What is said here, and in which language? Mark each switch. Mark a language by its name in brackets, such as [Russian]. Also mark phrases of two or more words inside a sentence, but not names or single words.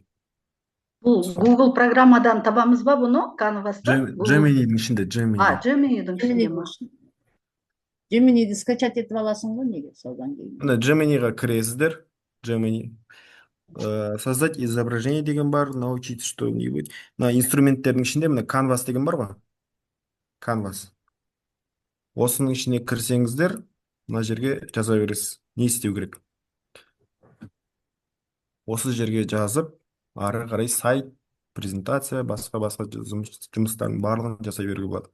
[Kazakh] Бұл Google программадан табамыз ба бұны? Canvas'та? Gemini'дің ішінде, Gemini. Gemini'дің ішінде ма? Gemini'ді скачать етіп аласың ғой неге содан кейін? Мына Gemini'ға кіресіздер. Gemini. [Russian] Создать изображение [Kazakh] деген бар, [Russian] научиться что-нибудь. [Kazakh] Мына инструменттердің ішінде мына Canvas деген бар ғой. Canvas. Осының ішіне кірсеңіздер, мына жерге жаза бересіз. Не істеу керек? Осы жерге жазып, ары қарай сайт, презентация, басқа жұмыстардың барлығын жасай беруге болады.